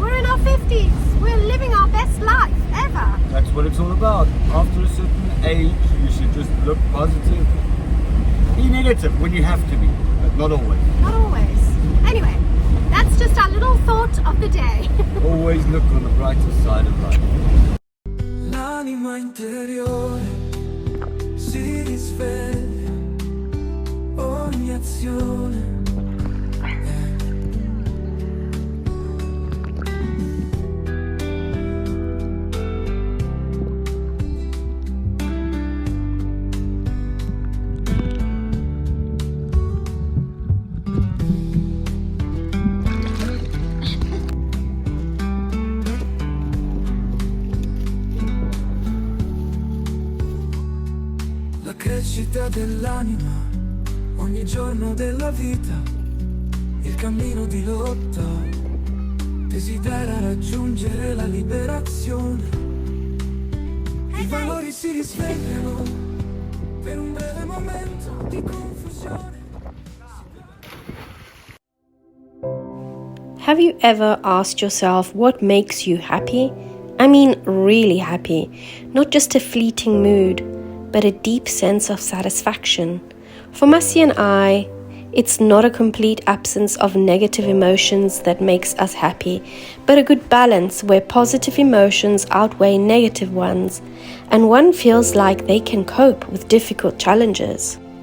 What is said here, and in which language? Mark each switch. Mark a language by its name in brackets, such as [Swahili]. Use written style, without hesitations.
[English] We're in our 50s. We're living our best life ever. That's what it's all about. After a certain age, you should just look positive. Be negative when you have to be, but not always. Not always. Anyway, that's just our little thought of the day. Always look on the brighter side of life. [Italian] L'anima interiore si risveglia, ogni azione. La crescita dell'anima, ogni giorno della vita, il cammino di lotta, desidera raggiungere la liberazione. I valori si risvegliano per un breve momento di confusione. [English] Have you ever asked yourself what makes you happy? I mean, really happy, not just a fleeting mood, but a deep sense of satisfaction. For Massi and I, it's not a complete absence of negative emotions that makes us happy, but a good balance where positive emotions outweigh negative ones, and one feels like they can cope with difficult challenges.